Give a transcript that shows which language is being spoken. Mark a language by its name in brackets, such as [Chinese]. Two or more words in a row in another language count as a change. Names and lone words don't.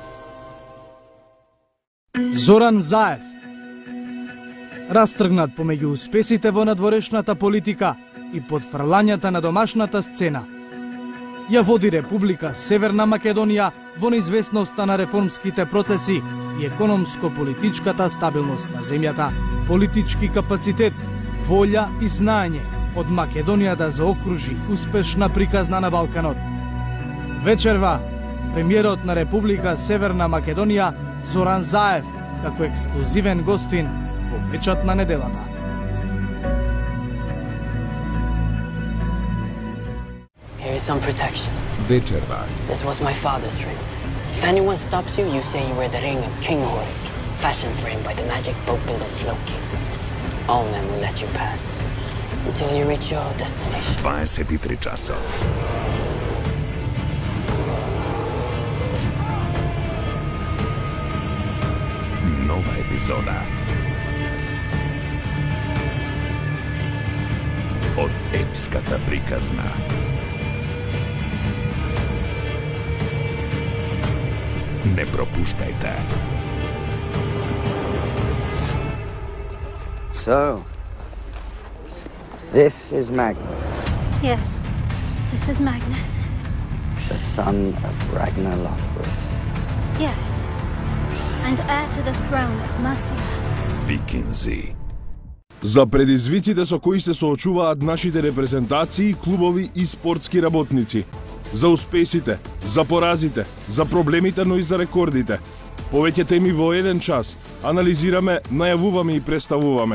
[Macedonian] Зоран Заев, растргнат помеѓу успесите во надворешната политика и потфрлањата на домашната сцена, ја води Република Северна Македонија во неизвестноста на реформските процеси и економско-политичката стабилност на земјата, политички капацитет, волја и знаење од Македонија да заокружи успешна приказна на Балканот. Вечерва, премиерот на Република Северна Македонија Зоран Заев како ексклузивен гостин во печат на неделата. [English] Here is some protection. [Macedonian] Вечерва. [English] This was my father's ring. If anyone stops you, you say you wear the ring of King Horik, fashioned for him by the magic boat builder Floki. All men will let you pass until you reach your destination. [Macedonian] 23 часот. Нова епизода. Од епската приказна. Не пропуштајте. [English] So, this is Magnus, Yes, this is Magnus. the son of Ragnar Lothbrok. Yes, and heir to the throne of Mercia. [Macedonian] Викинзи. За предизвиците со кои се соочуваат нашите репрезентации, клубови и спортски работници. За успесите, за поразите, за проблемите, но и за рекордите. Повеќе теми во еден час анализираме, најавуваме и представуваме.